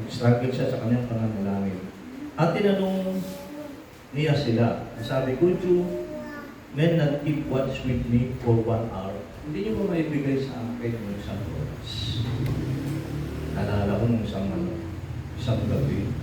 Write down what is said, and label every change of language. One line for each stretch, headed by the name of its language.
Filipino: Struggle siya sa kanyang pananalangin. At tinanong niya sila, sabi,
English: could you men not keep watch with me for 1 hour?
Filipino: Hindi niyo ba maibigay sa akin yung isang oras? Nalala ko nung isang gabi.